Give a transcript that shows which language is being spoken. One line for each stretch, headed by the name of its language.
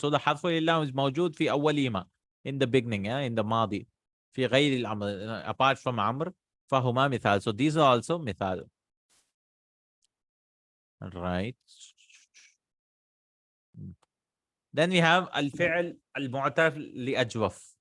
English: So the حرف العلة is
Arabic: موجود في أولهما,
English: in the beginning, in the ماضي.
Arabic: في غير الأمر,
English: apart from
Arabic: أمر. فهما مثال.
English: So these are also مثال. Right. Then we have
Arabic: الفعل المعتل لأجوف.